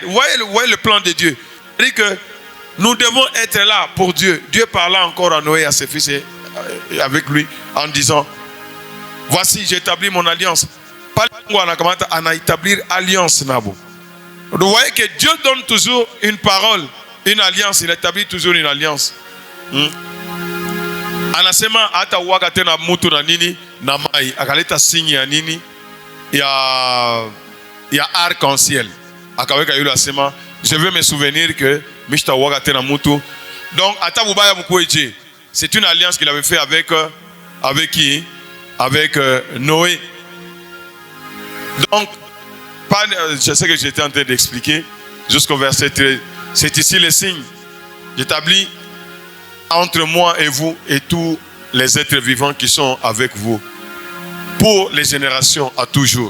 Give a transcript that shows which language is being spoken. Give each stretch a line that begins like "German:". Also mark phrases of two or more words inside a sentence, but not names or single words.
French: Vous voyez le plan de Dieu. C'est-à-dire que nous devons être là pour Dieu. Dieu parla encore à Noé et à ses fils et avec lui en disant, voici, j'établis mon alliance. Pas à établir alliance. Vous voyez que Dieu donne toujours une parole, une alliance. Il établit toujours une alliance.
Swahili: Anasema hata uwaga tena mutu na nini na mai akaleta signe ya nini ya arc-en-ciel akaweka yule asema
French: je veux me souvenir que
Swahili: mishta uwaga tena mutu. Donc hata bubaya mkweje,
French: c'est une alliance qu'il avait fait avec qui? Avec Noé. Donc je sais que j'étais en train d'expliquer jusqu'au verset 13. C'est ici le signe. J'établis entre moi et vous et tous les êtres vivants qui sont avec vous pour les générations à toujours.